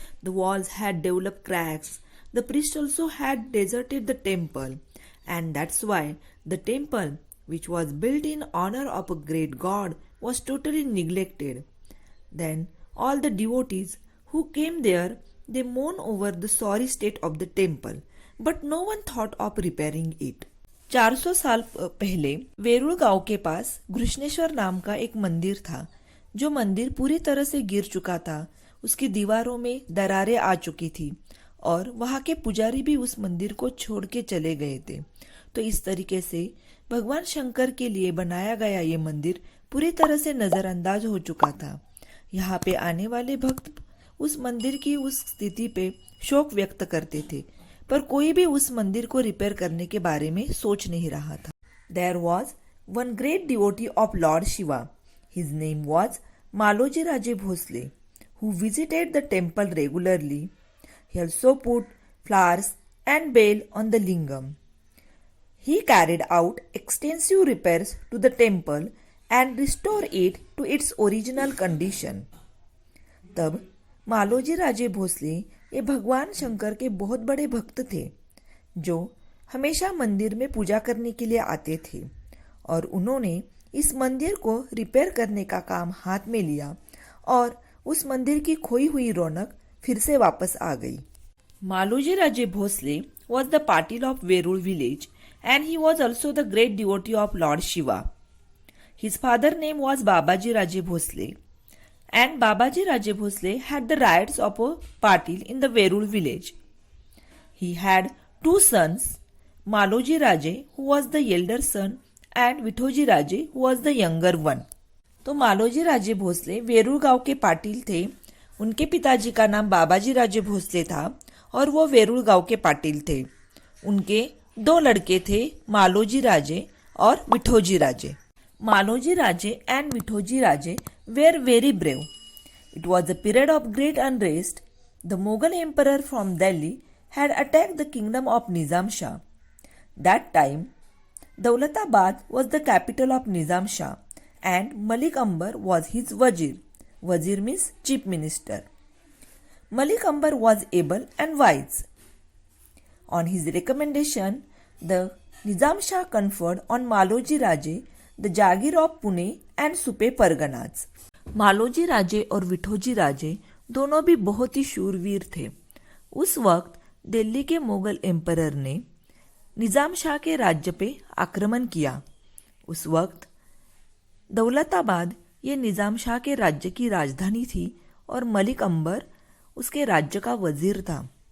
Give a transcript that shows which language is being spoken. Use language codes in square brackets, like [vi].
[en] The walls had developed cracks. The priest also had deserted the temple, and that's why the temple, which was built in honor of a great god, was totally neglected. Then all the devotees who came there, they mourned over the sorry state of the temple, but no one thought of repairing it. [hi] 400 साल पहले वेरुल गांव के पास घृष्णेश्वर नाम का एक मंदिर था. जो मंदिर पूरी तरह से गिर चुका था, उसकी दीवारों में दरारें आ चुकी थी और वहां के पुजारी भी उस मंदिर को छोड़ के चले गए थे. तो इस तरीके से भगवान शंकर के लिए बनाया गया ये मंदिर पूरी तरह से नजरअंदाज हो चुका था. यहाँ पे आने वाले भक्त उस मंदिर की उस स्थिति पे शोक व्यक्त करते थे, पर कोई भी उस मंदिर को रिपेयर करने के बारे में सोच नहीं रहा था. [en] There was one great devotee of Lord Shiva. His name was Maloji Raje Bhosle, who visited the temple regularly. He also put flowers and bale on the lingam. He carried out extensive repairs to the temple and restored it to its original condition. [hi] तब मालोजी राजे भोसले ये भगवान शंकर के बहुत बड़े भक्त थे जो हमेशा मंदिर में पूजा करने के लिए आते थे और उन्होंने इस मंदिर को रिपेयर करने का काम हाथ में लिया और उस मंदिर की खोई हुई रौनक फिर से वापस आ गई। [en] Maloji Raje Bhosle was the patil of Verul village and he was also the great devotee of Lord Shiva. His father name was Babaji Raje Bhosle and Babaji Raje Bhosle had the rights of a patil in the Verul village. He had two sons, Maloji Raje who was the elder son and Vithoji Raje who was the younger one. [hi] तो मालोजी राजे भोसले वेरूल गांव के पाटिल थे। उनके पिताजी का नाम बाबाजी राजे भोसले था और वो वेरूल गांव के पाटिल थे। उनके दो लड़के थे, मालोजी राजे और विठोजी राजे। [en] Maloji Raje and Vithoji Raje were very brave. It was a period of great unrest. The Mughal emperor from Delhi had attacked the kingdom of Nizam Shah. That time, Daulatabad was the capital of Nizam Shah and Malik Ambar was his wazir. Wazir means chief minister. Malik Ambar was able and wise. On his recommendation, the Nizam Shah conferred on Maloji Raje the Jagir of Pune and Supe Parganas. [hi] Maloji Raje और विठोजी राजे दोनों भी बहुत ही शूरवीर थे। उस वक्त दिल्ली के Mughal emperor ने निजाम शाह के राज्य पे आक्रमण किया। उस वक्त दौलताबाद ये निजाम शाह के राज्य की राजधानी थी और मलिक अंबर उसके राज्य का वजीर था।